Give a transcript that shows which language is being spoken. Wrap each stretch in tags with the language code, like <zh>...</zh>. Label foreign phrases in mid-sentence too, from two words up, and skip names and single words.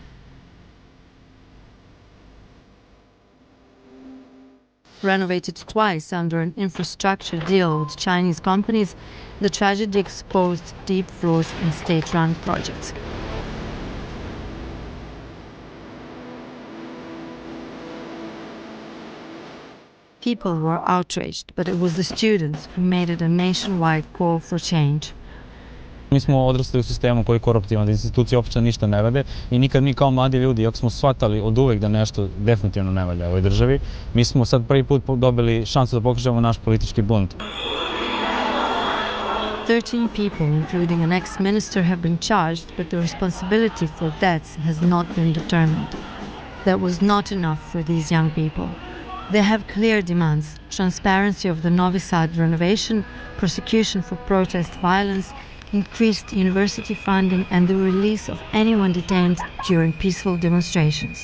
<en>Renovated twice under an infrastructure deal with Chinese companies, the tragedy exposed deep flaws in state-run projects. People were outraged, but it was the students who made it a nationwide call for change.</en> <sr>Mi smo odrasli u sistemu koji je koruptivan, da institucije uopće ništa ne rade i nikad mi kao mladi ljudi, ako smo shvatali od uvek da nešto definitivno ne valja u ovoj državi, mi smo sad prvi put dobili šansu da pokažemo naš politički bunt.</sr> <en>13 people, including an ex-minister, have been charged, but the responsibility for deaths has not been determined. That was not enough for these young people. They have clear demands: transparency of the Novi Sad renovation, prosecution for protest violence, increased university funding, and the release of anyone detained during peaceful demonstrations.</en>